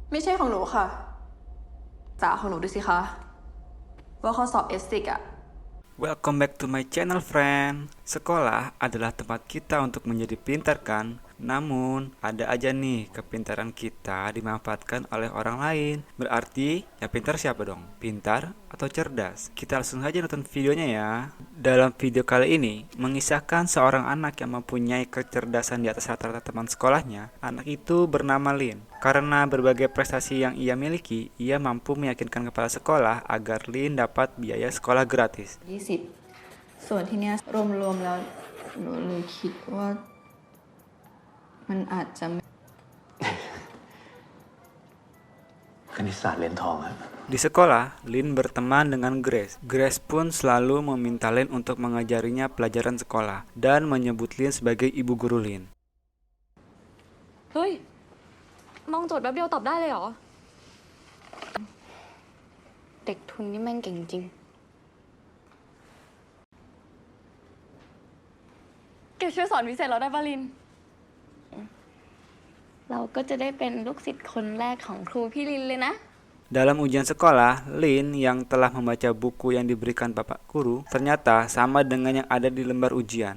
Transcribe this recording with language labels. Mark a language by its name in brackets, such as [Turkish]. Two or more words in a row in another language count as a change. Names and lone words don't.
[Thai] ไม่ใช่ของหนูค่ะจ๋าของหนูดูสิคะว่าข้อสอบเอสติกอะ [English] Welcome back to my channel, friend. [Indonesian] Sekolah adalah tempat kita untuk menjadi pintar, kan? Namun, ada aja nih kepintaran kita dimanfaatkan oleh orang lain. Berarti, yang pintar siapa dong? Pintar atau cerdas? Kita langsung saja nonton videonya ya. Dalam video kali ini, mengisahkan seorang anak yang mempunyai kecerdasan di atas rata-rata teman sekolahnya. Anak itu bernama Lin. Karena berbagai prestasi yang ia miliki, ia mampu meyakinkan kepala sekolah agar Lin dapat biaya sekolah gratis. [Thai] 20 ส่วนที่เนี้ยรวมๆแล้วหนูเลยคิดว่ามันอาจจะ คณิตศาสตร์เหรียญทองครับ [Indonesian] Di sekolah, Lin berteman dengan Grace. Grace pun selalu meminta Lin untuk mengajarinya pelajaran sekolah dan menyebut Lin sebagai ibu guru Lin. [Thai] เฮ้ย มองโจทย์แป๊บเดียวตอบได้เลยเหรอ เด็กทุนนี่แม่งเก่งจริง แกช่วยสอนพิเศษเราได้ป่ะลิน เราก็จะได้เป็นลูกศิษย์คนแรกของครูพี่ลินเลยนะ [Indonesian] Dalam ujian sekolah, Lin yang telah membaca buku yang diberikan bapak guru ternyata sama dengan yang ada di lembar ujian.